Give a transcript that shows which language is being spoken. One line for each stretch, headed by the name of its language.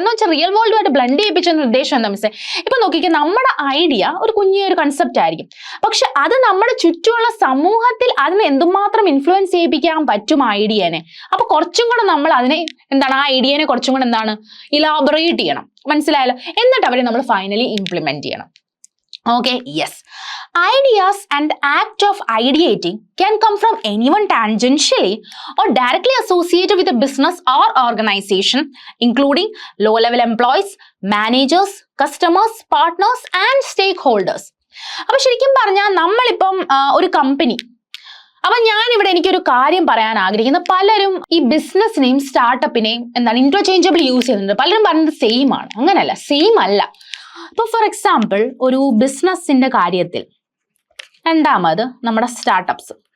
Malayalam: എന്ന് വെച്ചാൽ real വേൾഡുമായിട്ട് blend ചെയ്യിപ്പിച്ചെന്ന ഉദ്ദേശം എന്താ മിസ്സേ? ഇപ്പൊ നോക്കിക്കേ, നമ്മുടെ ഐഡിയ ഒരു കുഞ്ഞൊരു കൺസെപ്റ്റ് ആയിരിക്കും, പക്ഷെ അത് നമ്മുടെ ചുറ്റുമുള്ള സമൂഹത്തിൽ അതിനെ എന്തുമാത്രം ഇൻഫ്ലുവൻസ് ചെയ്യിപ്പിക്കാൻ പറ്റും ഐഡിയനെ. അപ്പൊ കുറച്ചും കൂടെ നമ്മൾ അതിനെ എന്താണ്, ആ ഐഡിയനെ കുറച്ചും കൂടെ എന്താണ് ഇലാബറേറ്റ് ചെയ്യണം. മനസ്സിലായല്ലോ? എന്നിട്ട് അവരെ നമ്മൾ ഫൈനലി ഇംപ്ലിമെന്റ് ചെയ്യണം.
English: Okay, yes. Ideas and the act of ideating can come from anyone tangentially or directly associated with a business or organization, including low-level employees, managers, customers, partners, and stakeholders.
Malayalam: അപ്പോൾ ശരിക്കും പറഞ്ഞാൽ നമ്മളിപ്പം ഒരു company, അപ്പൊ ഞാനിവിടെ എനിക്കൊരു കാര്യം പറയാൻ ആഗ്രഹിക്കുന്ന, പലരും ഈ ബിസിനസ്സിനെയും സ്റ്റാർട്ടപ്പിനെയും എന്താണ് ഇന്റർചേഞ്ചബിൾ യൂസ് ചെയ്യുന്നുണ്ട്. പലരും പറയുന്നത് സെയിം ആണ്. അങ്ങനെയല്ല, സെയിം അല്ല. ഇപ്പൊ ഫോർ എക്സാമ്പിൾ ഒരു ബിസിനസിന്റെ കാര്യത്തിൽ, രണ്ടാമത് നമ്മുടെ സ്റ്റാർട്ടപ്സ്.